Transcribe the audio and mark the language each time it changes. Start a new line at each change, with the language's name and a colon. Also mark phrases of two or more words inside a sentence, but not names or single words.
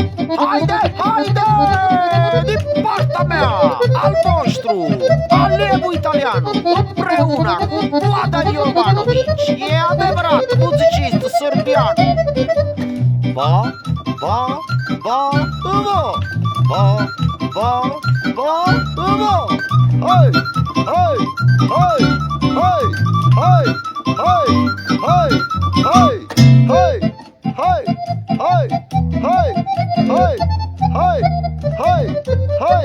Romanian: Haide, haide! Di partea mea, al vostru, alevul italiano, împreună cu Vladan Jovanović, e adevărat muzicist sârbian. Ba, ba, ba, ba, ba, ba, ba, ba. Hai, hai, hai, hai, hai, hai, hai, hai, hai, hai, hai, hai, hai, hai, hai, hai.